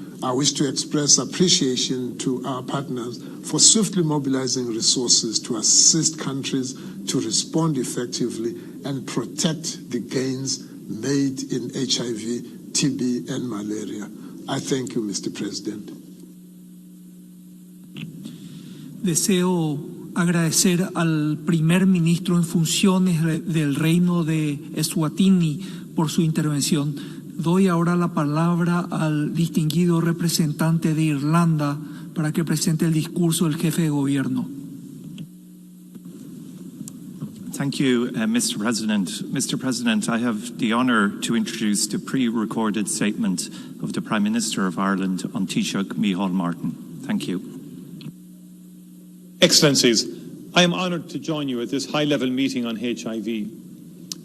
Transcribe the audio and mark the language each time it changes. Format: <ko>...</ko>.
<en>I wish to express appreciation to our partners for swiftly mobilizing resources to assist countries to respond effectively and protect the gains made in HIV, TB, and malaria. I thank you, Mr. President.</en> <es>Deseo agradecer al primer ministro en funciones del Reino de Eswatini por su intervención. Doy ahora la palabra al distinguido representante de Irlanda para que presente el discurso del jefe de gobierno.</es> <en>Thank you, Mr. President. Mr. President, I have the honour to introduce the pre-recorded statement of the Prime Minister of Ireland on Taoiseach Micheál Martin. Thank you. Excellencies, I am honoured to join you at this high-level meeting on HIV.</en>